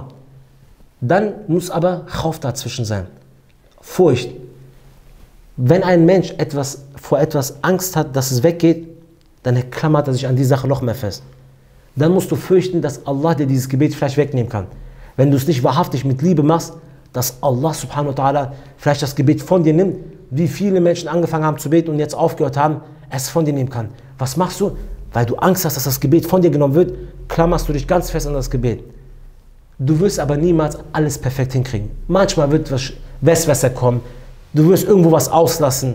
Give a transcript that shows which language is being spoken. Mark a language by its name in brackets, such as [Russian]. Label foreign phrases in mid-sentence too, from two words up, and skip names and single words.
[German] Dann muss aber Khauf dazwischen sein. Furcht. Wenn ein Mensch vor etwas Angst hat, dass es weggeht, dann klammert er sich an die Sache noch mehr fest. Dann musst du fürchten, dass Allah dir dieses Gebet vielleicht wegnehmen kann. Wenn du es nicht wahrhaftig mit Liebe machst, dass Allah [Arabic] سبحانه وتعالى [German] vielleicht das Gebet von dir nimmt, wie viele Menschen angefangen haben zu beten und jetzt aufgehört haben, es von dir nehmen kann. Was machst du? Weil du Angst hast, dass das Gebet von dir genommen wird, klammerst du dich ganz fest an das Gebet. Du wirst aber niemals alles perfekt hinkriegen. Manchmal wird Westwässer kommen, du wirst irgendwo was auslassen.